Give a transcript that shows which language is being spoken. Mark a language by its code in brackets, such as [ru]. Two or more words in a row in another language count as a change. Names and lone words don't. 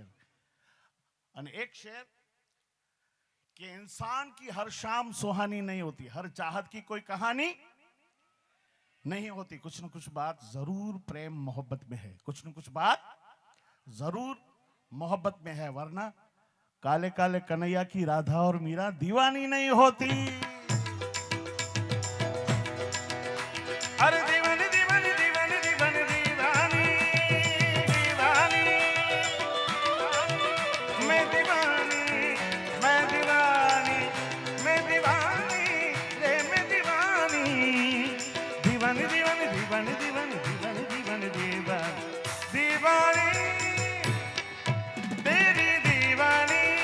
[hi] અને एक शेर कि इंसान की हर शाम सुहानी नहीं होती, हर चाहत की कोई कहानी नहीं होती। कुछ न कुछ बात जरूर प्रेम मोहब्बत में है, कुछ न कुछ बात जरूर मोहब्बत में है, वरना काले काले कन्हैया की राधा और मीरा दीवानी नहीं होती। अरे दीवानी दीवानी दीवानी दीवानी दीवानी दीवानी, मैं दीवानी मैं दीवानी मैं दीवानी रे मैं दीवानी दीवानी दीवानी दीवानी दीवानी दीवानी दीवानी दीवानी दीवानी तेरी दीवानी